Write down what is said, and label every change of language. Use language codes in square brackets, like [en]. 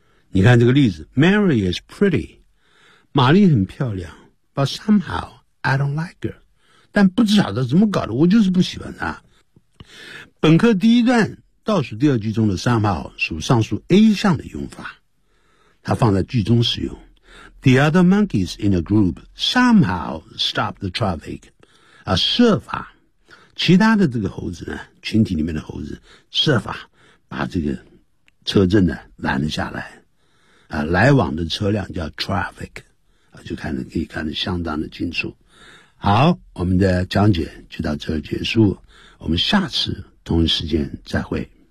[zh] 你看这个例子 [en] ，Mary is pretty， [zh] 玛丽很漂亮 [en] ，but somehow I don't like her。 [zh] 但不知晓得怎么搞的，我就是不喜欢她。本课第一段。倒数第二句中的三号属上述 A 项的用法，它放在句中使用。 [en] The other monkeys in the group somehow stopped the traffic. [zh] 啊，设法，其他的这个猴子呢，群体里面的猴子设法把这个车阵呢拦了下来。啊，来往的车辆叫 traffic， 啊，就看得可以看得相当的清楚。好，我们的讲解就到这儿结束，我们下次同一时间再会。